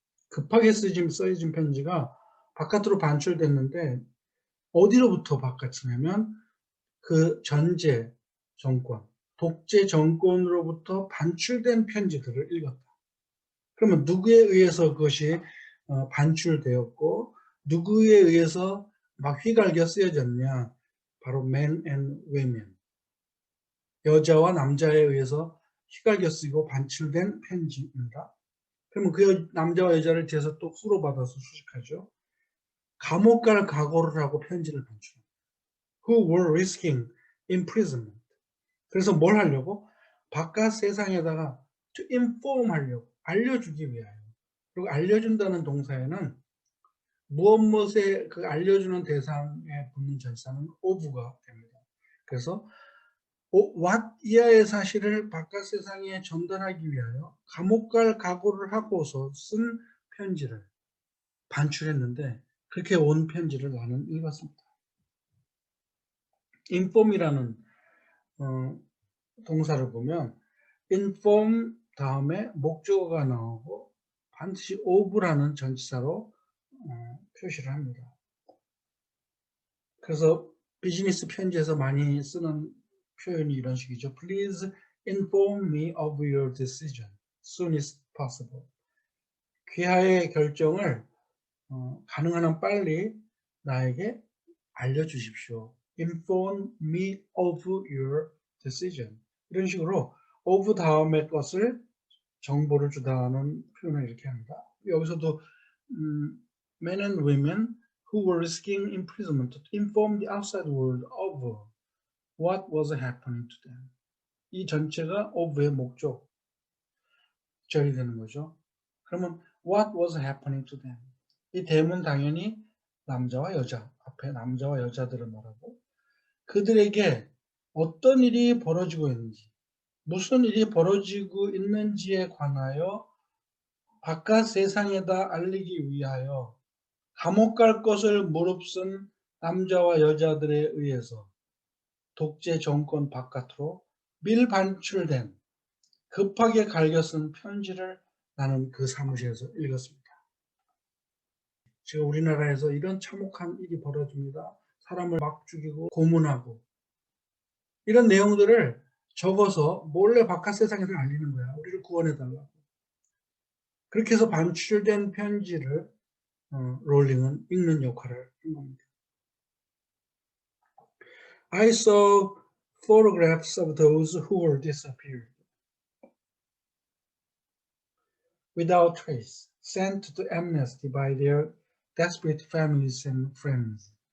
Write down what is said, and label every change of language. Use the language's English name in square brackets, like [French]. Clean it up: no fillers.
[Korean] 급하게 써진 편지가 바깥으로 반출됐는데 어디로부터 바깥이냐면 그 전제 정권, 독재 정권으로부터 반출된 편지들을 읽었다. 그러면 누구에 의해서 그것이 반출되었고 누구에 의해서 막 휘갈겨 쓰여졌냐? 바로 [English] men and women. [Korean] 여자와 남자에 의해서 휘갈겨 쓰이고 반출된 편지입니다. 그러면 그 남자와 여자를 뒤에서 또 후로 받아서 수식하죠. 감옥 갈 각오를 하고 편지를 반출합니다. [English] Who were risking imprisonment. [Korean] 그래서 뭘 하려고? 바깥 세상에다가 [English] to inform [Korean] 하려고, 알려주기 위하여. 그리고 알려준다는 동사에는 무엇에 그 알려주는 대상에 붙는 전치사는 of가 됩니다. 그래서 what 이하의 사실을 바깥 세상에 전달하기 위하여 감옥 갈 각오를 하고서 쓴 편지를 반출했는데 그렇게 온 편지를 나는 읽었습니다. inform이라는 동사를 보면 inform 다음에 목적어가 나오고 반드시 of라는 전치사로 표시를 합니다. 그래서 비즈니스 편지에서 많이 쓰는 표현이 이런 식이죠. [English] Please inform me of your decision soon as possible. [Korean] 귀하의 결정을 가능한 한 빨리 나에게 알려주십시오. [English] Inform me of your decision. [Korean] 이런 식으로 of 다음의 것을 정보를 주다는 표현을 이렇게 합니다. 여기서도 [English] men and women who were risking imprisonment to inform the outside world of what was happening to them. [Korean] 이 전체가 of의 목적절이 되는 거죠. 그러면 [English] what was happening to them. [Korean] 이 them은 당연히 남자와 여자, 앞에 남자와 여자들을 말하고 그들에게 어떤 일이 벌어지고 있는지, 무슨 일이 벌어지고 있는지에 관하여 바깥 세상에다 알리기 위하여 감옥 갈 것을 무릅쓴 남자와 여자들에 의해서 독재 정권 바깥으로 밀반출된 급하게 갈겨 쓴 편지를 나는 그 사무실에서 읽었습니다. 지금 우리나라에서 이런 참혹한 일이 벌어집니다. 사람을 막 죽이고 고문하고 이런 내용들을 적어서 몰래 바깥 세상에서 알리는 거야. 우리를 구원해달라고. 그렇게 해서 반출된 편지를 롤링은 읽는 역할을 한 겁니다. [English] I saw photographs of those who were disappeared without trace, sent to amnesty by their desperate families and friends.